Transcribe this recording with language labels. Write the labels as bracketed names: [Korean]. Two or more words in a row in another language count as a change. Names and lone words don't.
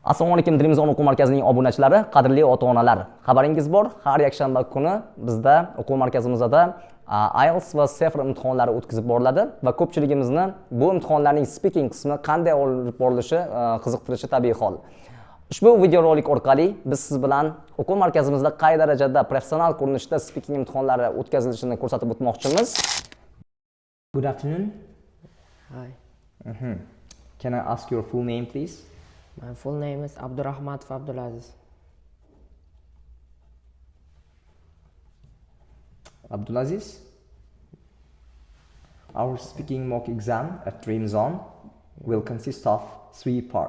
[Uzbek] Assalomu alaykum Dilimizon o'quv markazining obunachilari, qadrli ota-onalar. Xabaringiz bor, har yakshanba kuni bizda o'quv markazimizda IELTS va TOEFL imtihonlari o'tkazib boriladi va ko'pchiligimizni bu imtihonlarning speaking qismi qanday olib borilishi qiziqtirishi tabiiy hol. Ushbu videorolik orqali biz siz bilan o'quv markazimizda qay darajada professional ko'rinishda speaking imtihonlari o'tkazilishini ko'rsatib o'tmoqchimiz. [English] Good afternoon. Hi. Can I ask your full name, please? My full name is Abdulaziz. Abdulaziz? Our speaking mock exam at Dreamzone will consist of 3 parts.